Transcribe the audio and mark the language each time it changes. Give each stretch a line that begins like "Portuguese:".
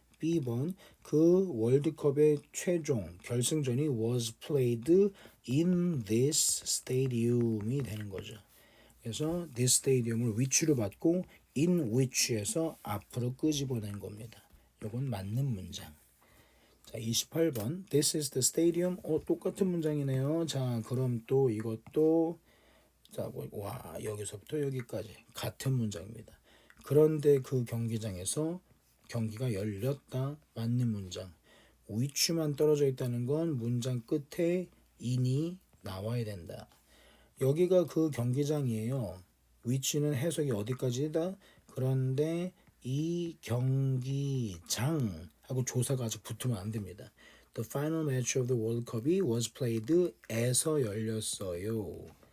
Korean: B번 그 월드컵의 최종 결승전이
English: was played in this stadium
Korean: 이 되는 거죠. 그래서 this stadium을 which로 받고 in which에서 앞으로 끄집어낸 겁니다. 이건 맞는 문장. 자, 28번
English: This is the stadium.
Korean: 똑같은 문장이네요. 자, 그럼 또 이것도 자, 와, 여기서부터 여기까지 같은 문장입니다. 그런데 그 경기장에서 경기가 열렸다. 맞는 문장. which만 떨어져 있다는 건 문장 끝에 in이 나와야 된다. 여기가 그 경기장이에요. which는 해석이 어디까지다? 그런데 이 경기장하고 조사가 아직 붙으면 안 됩니다.
English: The final match of the World Cup이 was played에서
Korean: 열렸어요.